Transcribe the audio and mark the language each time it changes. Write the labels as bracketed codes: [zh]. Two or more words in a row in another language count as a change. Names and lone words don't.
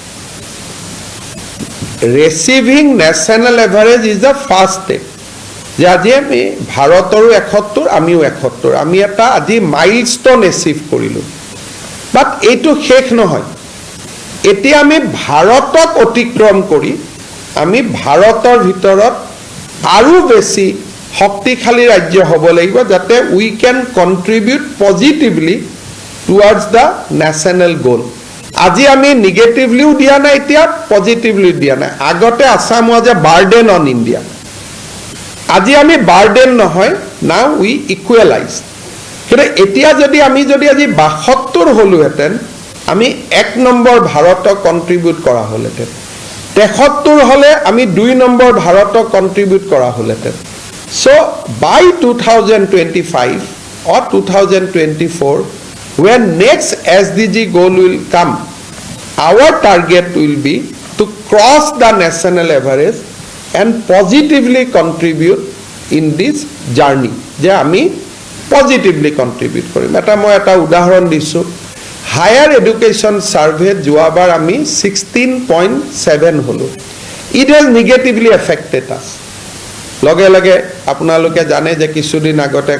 [en] reaching national average is the first step [as] যে আজি আমি ভাৰতৰো 71 আমিও 71 আমি এটা আজি [en] milestone achieve [as] কৰিলোঁ বাট এইটো শেষ নহয় এতিয়া আমি ভাৰতক অতিক্ৰম কৰি আমি ভাৰতৰ ভিতৰত আৰু বেছি শক্তিশালী ৰাজ্য হ'ব লাগিব যাতে [en] we can contribute positively towards the national goal [as] আজি আমি নিগেটিভলিও দিয়া নাই এতিয়া পজিটিভলি দিয়া নাই আগতে [en] Assam was a burden on India [as] আজি আমি বাৰ্ডেন নহয় [en] now we equalize [as] কিন্তু এতিয়া যদি আমি যদি আজি 72 হলোহেঁতেন আমি 1 নম্বৰ ভাৰতক কন্ট্ৰিবিউট কৰা হলহেঁতেন 73 হলে আমি 2 নম্বৰ ভাৰতক কন্ট্ৰিবিউট কৰা হলহেঁতেন [en] so by 2025 or 2024 when next SDG goal will come our target will be to cross the national average and positively contribute in this journey [as] যে আমি পজিটিভলি কন্ট্ৰিবিউট কৰিম এটা মই এটা উদাহৰণ দিছো [en] higher education survey [as] যোৱাবাৰ আমি 16.7 হলো [en] it has negatively affected us [as] লগে লগে আপোনালোকে জানে যে কিছুদিন আগতে